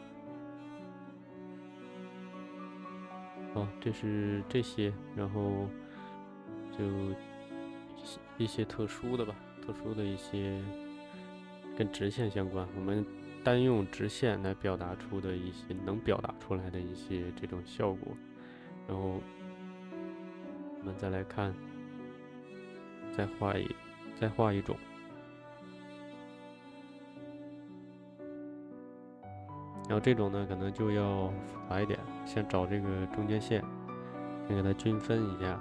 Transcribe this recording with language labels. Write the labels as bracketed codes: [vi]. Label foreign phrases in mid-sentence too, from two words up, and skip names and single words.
[zh] 好，這是這些，然後就一些特殊的吧，特殊的一些跟直線相關，我們單用直線來表達出的一些能表達出來的一些這種效果。然後我們再來看，再畫一種。然後這種呢，可能就要複雜一點，先找這個中間線，先給它均分一下。